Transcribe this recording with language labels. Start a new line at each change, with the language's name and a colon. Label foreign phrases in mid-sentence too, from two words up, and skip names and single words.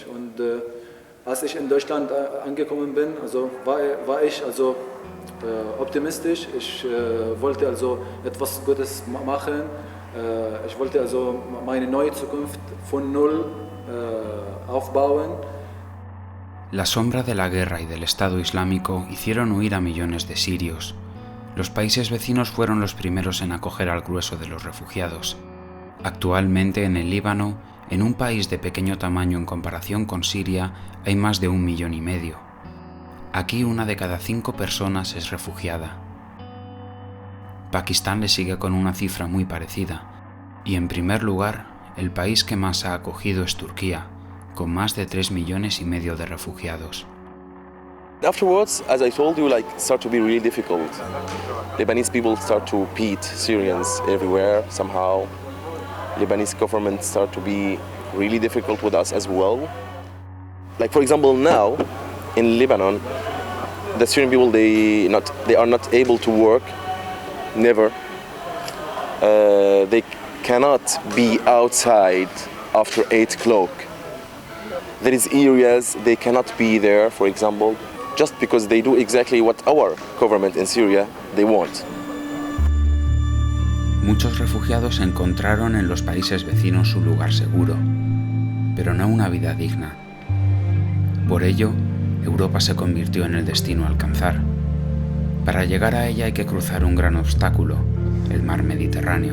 German: Und als ich in Deutschland angekommen bin, also war ich also optimistisch. Ich wollte also etwas Gutes machen. Ich wollte also meine neue Zukunft von null aufbauen.
Spanish: La sombra de la guerra y del Estado Islámico hicieron huir a millones de sirios. Los países vecinos fueron los primeros en acoger al grueso de los refugiados. Actualmente en el Líbano, en un país de pequeño tamaño en comparación con Siria, hay más de 1,5 millones. Aquí 1 de cada 5 personas es refugiada. Pakistán le sigue con una cifra muy parecida. Y en primer lugar, el país que más ha acogido es Turquía, con más de 3,5 millones de refugiados.
English: Afterwards, as I told you, start to be really difficult. Lebanese people start to beat Syrians everywhere somehow. Lebanese government start to be really difficult with us as well. Like for example, now in Lebanon, the Syrian people they are not able to work. Never. They cannot be outside after 8 o'clock. There is areas they cannot be there, for example, just because they do exactly what our government in Syria they want.
Spanish: Muchos refugiados encontraron en los países vecinos un lugar seguro, pero no una vida digna. Por ello, Europa se convirtió en el destino a alcanzar. Para llegar a ella hay que cruzar un gran obstáculo, el mar Mediterráneo.